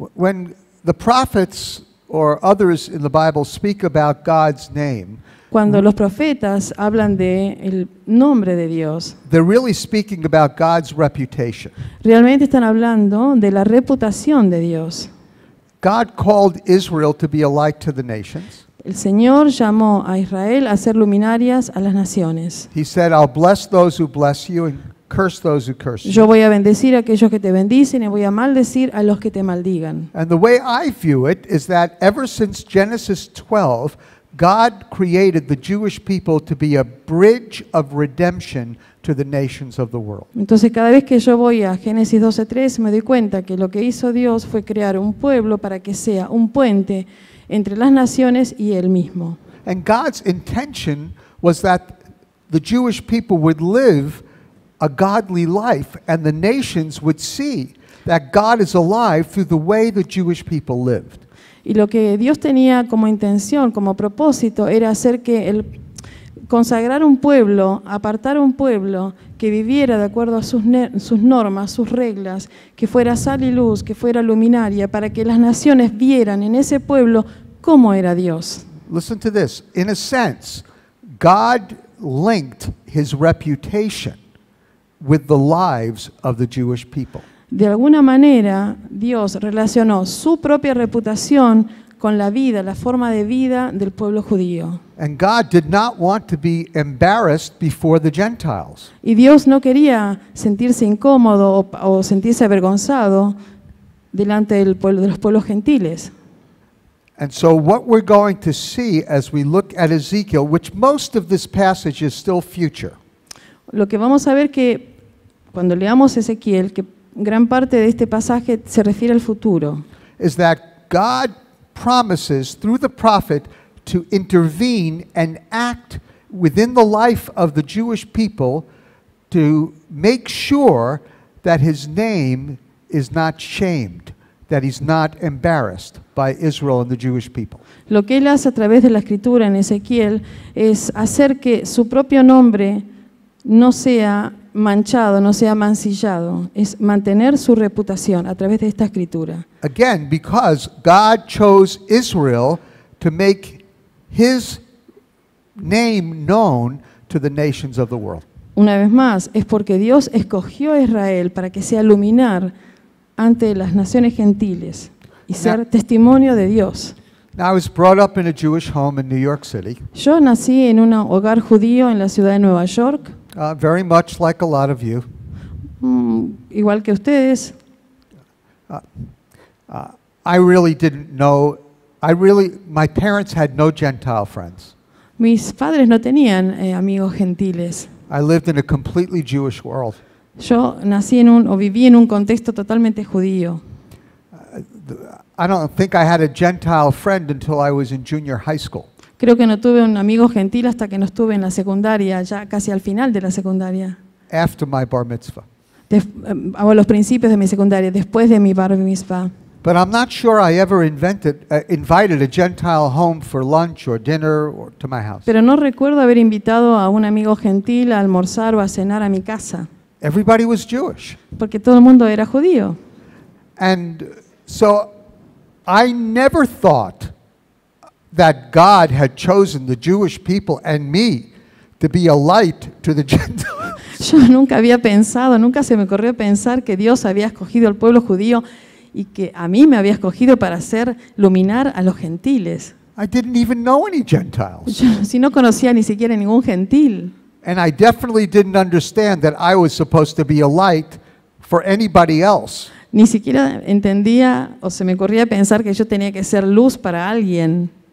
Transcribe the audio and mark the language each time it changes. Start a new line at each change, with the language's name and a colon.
English: When the prophets or others in the Bible speak about God's name,
Spanish: Cuando los profetas hablan de el nombre de Dios,
English: they're really speaking about God's reputation.
Spanish: realmente están hablando de la reputación de Dios.
English: God called Israel to be a light to the nations.
Spanish: El Señor llamó a Israel a ser luminarias a las naciones.
English: He said, I'll bless those who bless you and curse those who curse
Spanish: Yo
English: you.
Spanish: voy a bendecir a aquellos que te bendicen y voy a maldecir a los que te maldigan.
English: And the way I view it is that ever since Genesis 12, God created the Jewish people to be a bridge of redemption to the nations of the world.
Spanish: Entonces cada vez que yo voy a Génesis 12:3 me doy cuenta que lo que hizo Dios fue crear un pueblo para que sea un puente entre las naciones y Él mismo.
English: And God's intention was that the Jewish people would live a godly life and the nations would see that God is alive through the way the Jewish people lived.
Spanish: Y lo que Dios tenía como intención, como propósito, era hacer que consagrar un pueblo, apartar un pueblo que viviera de acuerdo a sus normas, sus reglas, que fuera sal y luz, que fuera luminaria, para que las naciones vieran en ese pueblo cómo era Dios.
English: Listen to this. In a sense, God linked his reputation with the lives of the Jewish people.
Spanish: De alguna manera, Dios relacionó su propia reputación con la vida, la forma de vida del pueblo judío.
English: And God did not want to be embarrassed before the Gentiles.
Spanish: Y Dios no quería sentirse incómodo o sentirse avergonzado delante del pueblo, de los pueblos gentiles.
English: And so what we're going to see as we look at Ezekiel, which most of this passage is still future,
Spanish: Lo que vamos a ver que cuando leamos Ezequiel, que gran parte de este pasaje se refiere al futuro,
English: is that God promises through the prophet to intervene and act within the life of the Jewish people to make sure that his name is not shamed, that he's not embarrassed by Israel and the Jewish people.
Spanish: Lo que él hace a través de la escritura en Ezequiel es hacer que su propio nombre no sea manchado, no sea mancillado, es mantener su reputación a través de esta escritura.
English: Again, because God chose Israel to make his name known to the nations of the world.
Spanish: Una vez más, es porque Dios escogió a Israel para que sea luminar ante las naciones gentiles y ser testimonio de Dios.
English: Now, I was brought up in a Jewish home in New York City,
Spanish: Yo nací en un hogar judío en la ciudad de Nueva York,
English: very much like a lot of you.
Spanish: igual que ustedes.
English: I really didn't know, my parents had no Gentile friends.
Spanish: Mis padres no tenían amigos gentiles.
English: I lived in a completely Jewish world.
Spanish: Yo nací o viví en un contexto totalmente judío.
English: I don't think I had a Gentile friend until I was in junior high school.
Spanish: Creo que no tuve un amigo gentil hasta que no estuve en la secundaria, ya casi al final de la secundaria.
English: After my bar mitzvah.
Spanish: A los principios de mi secundaria, después de mi bar mitzvah.
English: But I'm not sure I ever invited a Gentile home for lunch or dinner or to my house.
Spanish: Pero no recuerdo haber invitado a un amigo gentil a almorzar o a cenar a mi casa,
English: Everybody was Jewish.
Spanish: porque todo el mundo era judío.
English: And so I never thought that God had chosen the Jewish people and me to be a light to the Gentiles.
Spanish: Yo nunca había pensado, nunca se me ocurrió pensar que Dios había escogido al pueblo judío y que a mí me había escogido para hacer iluminar a los gentiles.
English: I didn't even know any Gentiles.
Spanish: Yo, si no conocía ni siquiera ningún gentil.
English: And I definitely didn't understand that I was supposed to be a light for anybody else.
Spanish: Ni siquiera entendía o se me ocurría pensar que yo tenía que ser luz para alguien.